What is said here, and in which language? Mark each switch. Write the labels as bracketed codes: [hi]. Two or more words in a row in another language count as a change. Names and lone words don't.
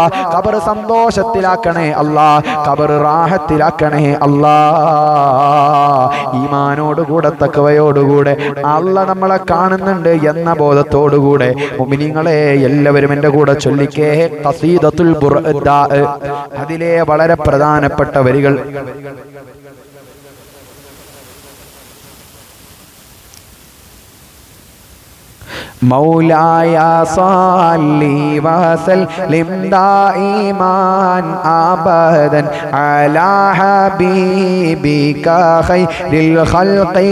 [ml] ഖബർ സന്തോഷത്തിലാക്കണേ അല്ലാഹ്. ഖബർ റാഹത്തിലാക്കണേ അല്ലാഹ്. ഈമാനോടുകൂടെ തഖ്വയോടുകൂടെ അല്ലാഹ് നമ്മളെ കാണുന്നുണ്ട് എന്ന ബോധത്തോടുകൂടെ മുഅ്മിനീങ്ങളെ എല്ലാവരും എൻ്റെ കൂടെ ചൊല്ലിക്കേ ഖസീദത്തുൽ ബുർദാ. അതിലെ വളരെ പ്രധാനപ്പെട്ട വരികൾ [ar] مولاي صل وسلم دائما ابدا على حبيبك خير الخلق